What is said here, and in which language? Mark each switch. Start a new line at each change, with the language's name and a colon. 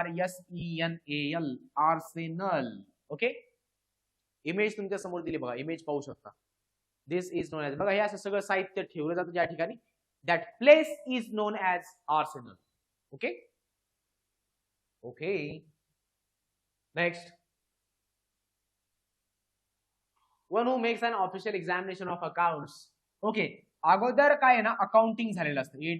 Marathi: ARSENAL, Arsenal. Okay, image तुमच्या समोर दिली बघा, इमेज पाहू शकता.
English: this is known as,
Marathi: बघा हे असं सगळं साहित्य ठेवलं जातं ज्या ठिकाणी,
English: That place is known as arsenal. Okay okay. Next, one who makes an official examination of accounts.
Marathi: Okay, अगोदर काय आहे ना, अकाउंटिंग झालेलं असतं.